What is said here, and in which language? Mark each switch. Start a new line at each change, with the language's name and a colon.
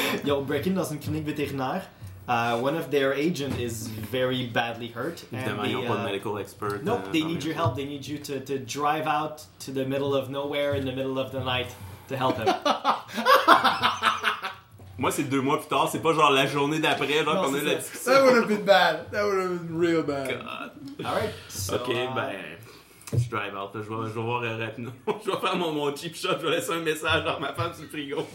French: Ils ont
English: break in
French: dans une clinique vétérinaire.
English: One of their agent is very badly hurt.
French: Évidemment, ils n'ont pas de
English: medical expert. Nope, they need your help. They need you to drive out to the middle of nowhere in the middle of the night to help him.
French: Moi, c'est 2 mois plus tard. C'est pas genre la journée d'après là, non, qu'on a la discussion.
English: That would have been bad. That would have been real bad. God. All right. So,
French: okay, ben, je
English: drive out.
French: Je vais voir rapidement. Je vais faire mon
English: cheap shot.
French: Je vais laisser un message à ma femme sur le frigo.